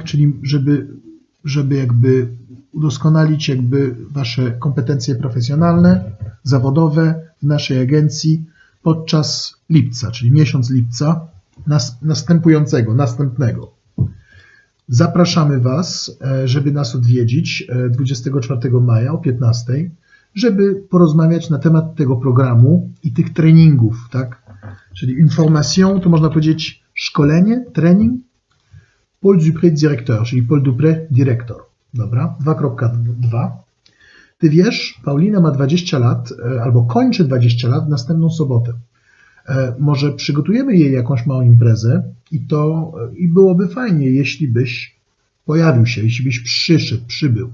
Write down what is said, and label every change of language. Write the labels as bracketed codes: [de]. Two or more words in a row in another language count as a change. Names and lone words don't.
[pl] Czyli żeby jakby udoskonalić jakby wasze kompetencje profesjonalne, zawodowe w naszej agencji podczas lipca, czyli miesiąc lipca następnego. Zapraszamy Was, żeby nas odwiedzić 24 maja o 15 h, żeby porozmawiać na temat tego programu i tych treningów, tak? Czyli information, to można powiedzieć szkolenie, trening. [fr] Paul Dupré, directeur, [pl] czyli Paul Dupré, dyrektor. Dobra, 2.2. Ty wiesz, Paulina ma 20 lat, albo kończy 20 lat w następną sobotę. Może przygotujemy jej jakąś małą imprezę i byłoby fajnie, jeśli byś pojawił się, jeśli byś przybył.